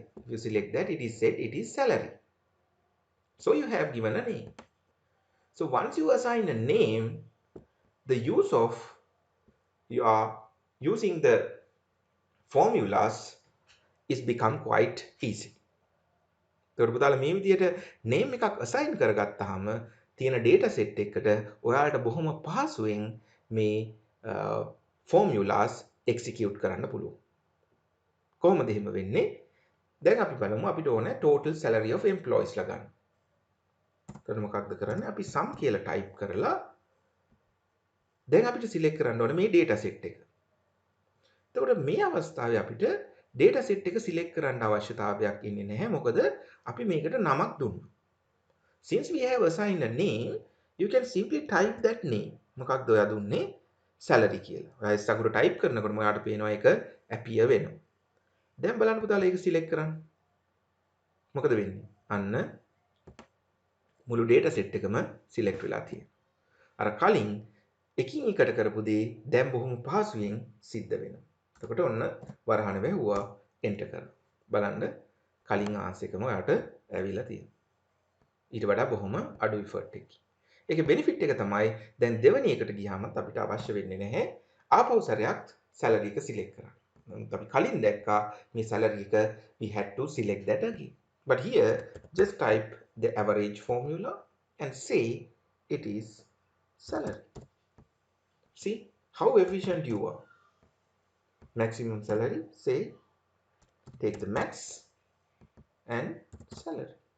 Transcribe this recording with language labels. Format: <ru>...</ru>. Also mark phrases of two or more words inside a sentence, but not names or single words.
<en>If you select that, it is said it is salary. So you have given a name. So once you assign a name, the use of your using the formulas is become quite easy.</en> <si>එතකොට පුතාලා මේ විදිහට name එකක් assign කරගත්තාම තියෙන</si> <en>data set</en> <si>එකකට ඔයාලට බොහොම පහසුවෙන් මේ</si> <en>formulas execute</en> <si>කරන්න පුළුවන්. කොහොමද එහෙම වෙන්නේ? දැන් අපි බලමු අපිට ඕන</si> <en>total salary of employees</en> <si>ලා ගන්න. එතකොට මොකක්ද කරන්නේ? අපි sum කියලා type කරලා දැන් අපිට select කරන්න ඕනේ මේ</si> <en>data set</en> <si>එක. එතකොට මේ අවස්ථාවේ අපිට</si> <en>data set</en> <si>එක select කරන්න අවශ්‍යතාවයක් ඉන්නේ නැහැ. මොකද අපි මේකට නමක් දුන්නා.</si> <en>Since we have assigned a name, you can simply type that name.</en> <si>මොකක්ද ඔයා දුන්නේ? salary කියලා. ඔයා ඉස්සගුරු type කරනකොට ඔයාලට පේනවා ඒක appear වෙනවා. දැන් බලන්න පුතාලා ඒක select කරන්න. මොකද වෙන්නේ? අන්න මුළු data set එකම select වෙලා තියෙනවා. අර කලින් එකින් එකට කරපු දේ දැන් බොහොම පහසුවෙන් සිද්ධ වෙනවා. එතකොට ඔන්න වරහන වැහුවා enter කරනවා. බලන්න කලින් ආන්සර් එකම ඔයාලට ඇවිල්ලා තියෙනවා. ඊට වඩා බොහොම අඩු effort එකකින්. ඒකේ benefit එක තමයි දැන් දෙවෙනි එකට ගියාමත් අපිට අවශ්‍ය වෙන්නේ නැහැ ආපහු සැරයක් salary එක select කරන්න. නමුත් අපි කලින් දැක්කා මේ salary එක</si> <en>we had to select that again. But here just type the average formula and say it is salary. See how efficient you are. Maximum salary, say take the max and salary.</en>